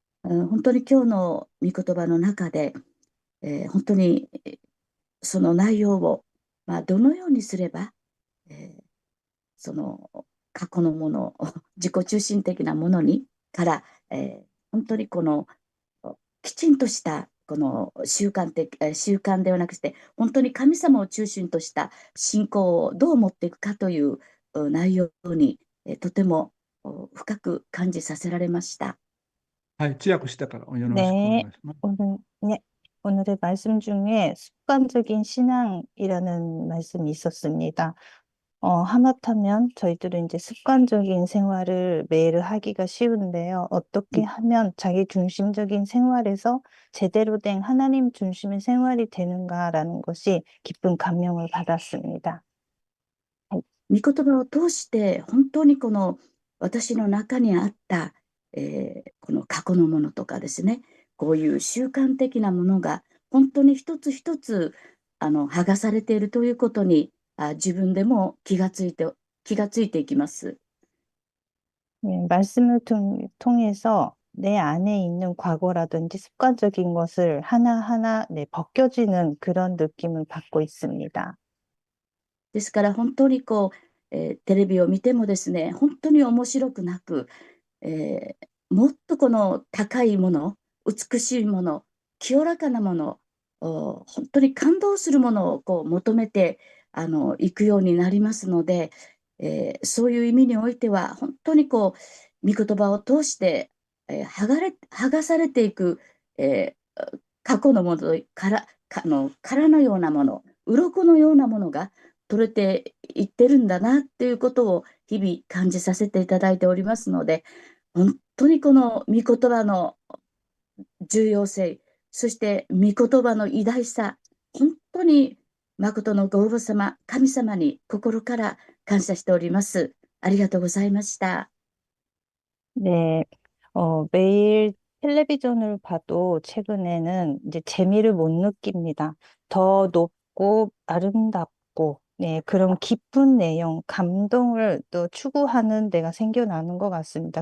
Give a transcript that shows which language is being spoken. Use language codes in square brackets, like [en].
[ja] 本当に今日の御言葉の中で、本当にその内容を、どのようにすれば、その過去のもの、自己中心的なものにから、本当にきちんとしたこの習慣ではなくて、本当に神様を中心とした信仰をどう持っていくかという内容に、とても深く感じさせられました。はい、通訳したからよろしくお願 [ko] 네, [ja] いします。 [ko] 네, 오늘의 말씀 중에 습관적인 신앙이라는 말씀이 있었습니다. 하마터면 저희들은 이제 습관적인 생활을 매일 하기가 쉬운데요. 어떻게 하면 자기 중심적인 생활에서 제대로 된 하나님 중심의 생활이 되는가라는 것이 깊은 감명을 받았습니다. [ja] 御言葉を通して本当に私の中にあった、この過去のものとかですね、こういう習慣的なものが本当に一つ一つ剥がされているということに自分でも気がついていきます。 [ko] 말씀을 통해서 내 안에 있는 과거라든지 습관적인 것을 하나하나 벗겨지는 그런 느낌을 받고 있습니다. [ja] ですから本当にテレビを見てもですね、本当に面白くなく、もっとこの高いもの、美しいもの、清らかなもの、本当に感動するものを求めていくようになりますので、そういう意味においては本当に御言葉を通して、剥がされていく、過去のもの殻のようなもの、鱗のようなものが取れていってるんだなっていうことを日々感じさせていただいておりますので、本当にこの御言葉の重要性、そして御言葉の偉大さ、本当に誠のご父母様、神様に心から感謝しております。ありがとうございました。 [ko] 네, 매일 텔레비전을 봐도 최근에는 이제 재미를 못 느낍니다. 더 높고 아름답고, 네, 그런 깊은 내용, 감동을 또 추구하는 데가 생겨나는 것 같습니다.